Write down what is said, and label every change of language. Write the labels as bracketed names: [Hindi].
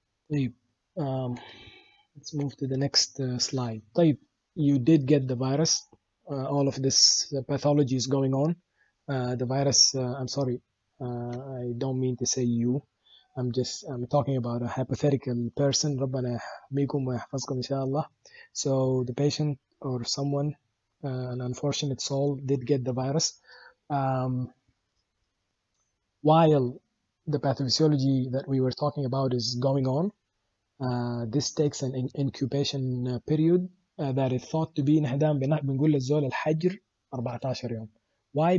[English] Let's move to the next slide. You did get the virus. All of this pathology is going on. The virus, I'm sorry, I don't mean to say you. I'm talking about a hypothetical person. [Arabic] ربنا يحميكم ويحفظكم إن شاء الله. [English] So the patient or someone, an unfortunate soul, did get the virus. While the pathophysiology that we were talking about is going on, this takes an incubation period that is thought to be [Arabic] انحدام بنقول للزول الحجر 14 يوم. [English] Why?